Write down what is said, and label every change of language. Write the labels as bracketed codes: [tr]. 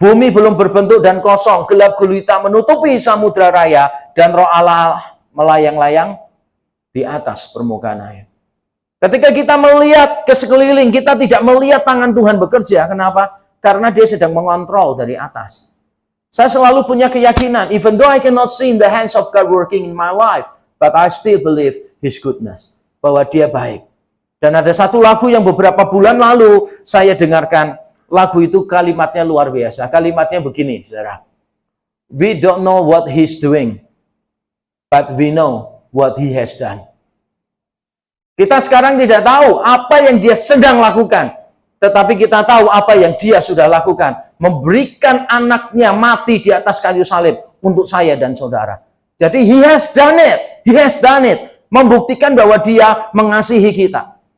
[id] Bumi belum berbentuk dan kosong, gelap gulita menutupi samudra raya, dan roh Allah melayang-layang di atas permukaan air. Ketika kita melihat ke sekeliling, kita tidak melihat tangan Tuhan bekerja. Kenapa? Karena dia sedang mengontrol dari atas. Saya selalu punya keyakinan, [en] even though I cannot see the hands of God working in my life, but I still believe His goodness. [id] Bahwa dia baik. Dan ada satu lagu yang beberapa bulan lalu saya dengarkan. Lagu itu kalimatnya luar biasa. Kalimatnya begini, saudara. [en] We don't know what He's doing, but we know what He has done. [id] Kita sekarang tidak tahu apa yang dia sedang lakukan. Tetapi kita tahu apa yang dia sudah lakukan. memberikan anaknya mati di atas kayu salib untuk saya dan saudara. Jadi [en] he has done it. He has done it. [id] Membuktikan bahwa dia mengasihi kita.